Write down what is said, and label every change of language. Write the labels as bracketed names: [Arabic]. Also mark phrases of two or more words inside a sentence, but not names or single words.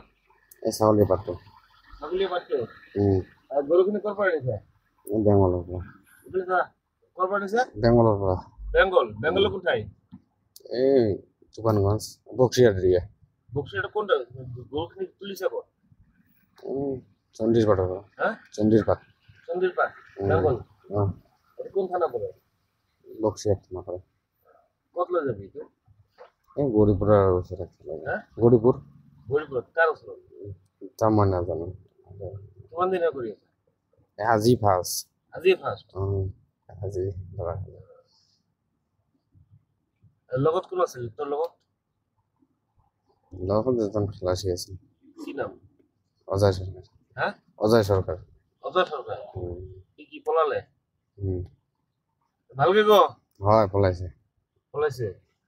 [Rangpuri] এই ছাগলী পাট্টো গরুখিনি কর পাড়ে নিছে বেঙ্গলের পৰা কর পাড়ে নিছে বেঙ্গলের পৰা বেঙ্গল কোথায় এই তুফানগঞ্জ বক্সিয়ার দিয়ে বক্সিটা কোনটা গরুখিনি তুলিছে কো চন্দ্রিশ পাটের পৰা হ্যাঁ চন্দ্রিশ পাট বেঙ্গল এটা কোন থানা পড়ে বক্সিয়ার থানা পড়ে কত লয়ে যাবি তো এই গৌরীপুরের ওসরে হ্যাঁ গৌরীপুর কার ওসর তার মানে না জানো কোন দিন করি আজি ফার্স্ট আজি ধরা লগত কোন আছে তোর লগত যখন খালাসি আছে কি নাম অজয় সরকার হ্যাঁ অজয় সরকার কি পলালে ভালকে গো হয় পলাইছে